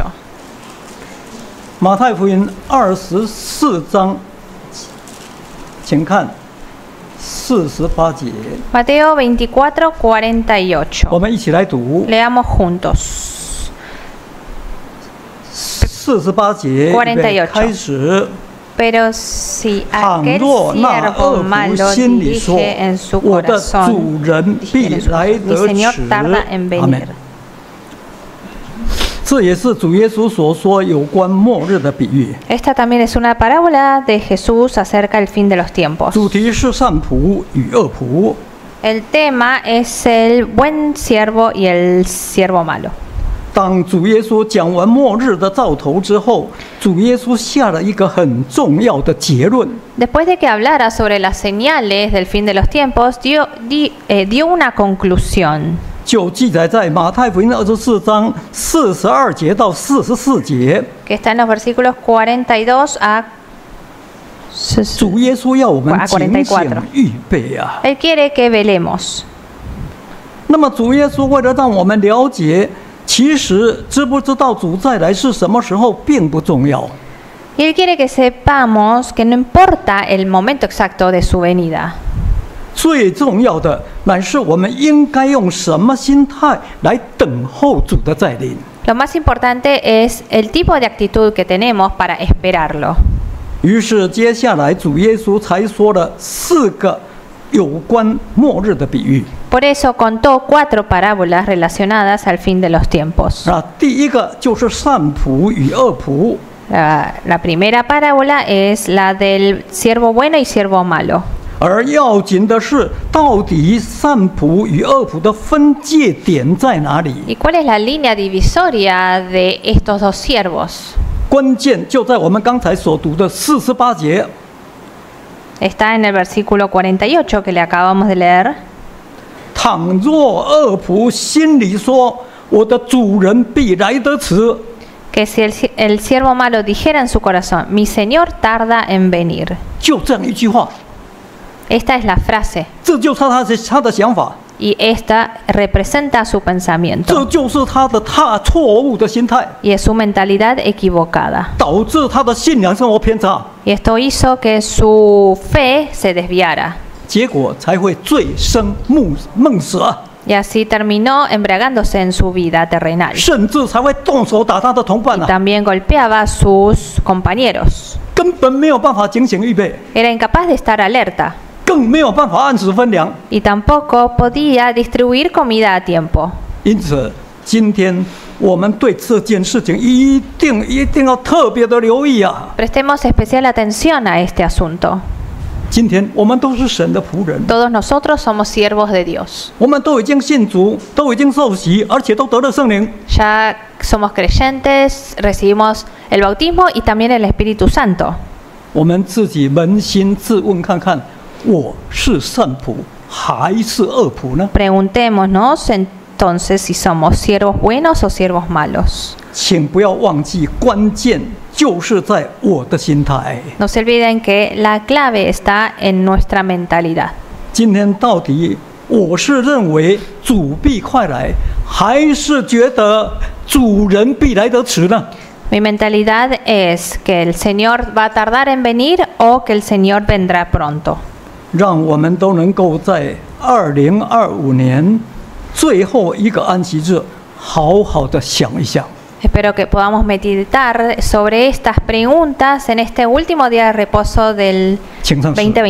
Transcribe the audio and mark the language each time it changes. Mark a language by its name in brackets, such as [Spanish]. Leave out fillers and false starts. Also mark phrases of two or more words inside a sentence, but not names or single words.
[Chinese] 马太福音24章，请看 48节， [Spanish] Mateo 24:48. [Chinese] 我们一起来读 [Spanish] Leamos juntos. [Chinese] 48 节 48 开始。 [Spanish] Pero si [Chinese] 倘 [Spanish] aquel [Chinese] 若那 [Spanish] siervo [Chinese] 恶仆 [Spanish] malo [Chinese] 心里说 [Spanish] dirige en su：“ [Chinese] 我的 [Spanish] corazón, [Chinese] 主人必 [Spanish] dijere en su [Chinese] 来 [Spanish] corazón, mi [Chinese] 得 [Spanish] Señor [Chinese] 迟。” [Spanish] tarda en [Chinese] 阿门 [Spanish] venir。 [Chinese] 这也是主耶稣所说有关末日的比喻， [Spanish] Esta también es una parábola de Jesús acerca del fin de los tiempos. [Chinese] 主题是善仆与恶仆。 [Spanish] El tema es el buen siervo y el siervo malo. [Chinese] 当主耶稣讲完末日的兆头之后，主耶稣下了一个很重要的结论。 [Spanish] Después de que hablara sobre las señales del fin de los tiempos, dio una conclusión. [Chinese] 就记载在马太福音24章42节到44节。 [Spanish] Que está en los versículos 42 a [Chinese] 主耶稣要我们警醒 [Spanish] 44 [Chinese] 预备啊！ [Spanish] Él quiere que velemos. [Chinese] 那么主耶稣为了让我们了解，其实知不知道主再来是什么时候并不重要， [Spanish] Y Él quiere que sepamos que no importa el momento exacto de su venida. [Chinese] 最重要的乃是我们应该用什么心态来等候主的再临。 [Spanish] Lo más importante es el tipo de actitud que tenemos para esperarlo. [Chinese] 于是接下来主耶稣才说了4个有关末日的比喻。 [Spanish] Por eso contó 4 parábolas relacionadas al fin de los tiempos. [Chinese] 第一个就是善仆与恶仆。 [Spanish] La primera parábola es la del siervo bueno y siervo malo. [Chinese] 而要紧的是，到底善仆与恶仆的分界点在哪里？ [Spanish] ¿Y cuál es la línea divisoria de estos dos siervos? [Chinese] 关键就在我们刚才所读的48节。 [Spanish] Está en el versículo 48 que le acabamos de leer. [Chinese] 倘若恶仆心里说：“我的主人必来得迟。” [Spanish] Que si el siervo malo dijera en su corazón, mi Señor tarda en venir. [Chinese] 就这样一句话， [Spanish] Esta es la frase. [Chinese] 这就是他的想法， [Spanish] Y esta representa su [Chinese] 这 [Spanish] pensamiento. [Chinese] 就是他错误的心态， [Spanish] Y es su mentalidad equivocada. [Chinese] 导致他的信仰生活偏差， [Spanish] Y esto hizo que su fe se desviara. [Chinese] 结果才会醉生梦死啊， [Spanish] Y así terminó embriagándose en su vida terrenal. [Chinese] 甚至才会动手打他的同伴 [Spanish] Y [Chinese] 啊， [Spanish] también golpeaba a sus compañeros. [Chinese] 根本没有办法警醒预备， [Spanish] Era incapaz de estar alerta. [Chinese] 更没有办法按时分粮。 [Spanish] Y tampoco podía distribuir comida a tiempo. [Chinese] 因此，今天我们对这件事情一定要特别的留意啊！ [Spanish] Prestemos especial atención a este asunto. [Chinese] 今天我们都是神的仆人， [Spanish] Todos nosotros somos siervos de Dios. [Chinese] 我们都已经信主，都已经受洗，而且都得了圣灵。 [Spanish] Ya somos creyentes, recibimos el bautismo y también el Espíritu Santo. [Chinese] 我们自己扪心自问看看，我是善仆还是恶仆呢？ [Spanish] Preguntémonos entonces si somos siervos buenos o siervos malos. [Chinese] 请不要忘记，关键就是在我的心态。 [Spanish] No se olviden que la clave está en nuestra mentalidad. [Chinese] 今天到底我是认为主必快来，还是觉得主人必来得迟呢？ [Spanish] Mi mentalidad es que el Señor va a tardar en venir o que el Señor vendrá pronto. [Chinese] 让我们都能够在2025年最后一个安息日，好好的想一想。 [Spanish] Espero que podamos meditar sobre estas preguntas en este último día de reposo del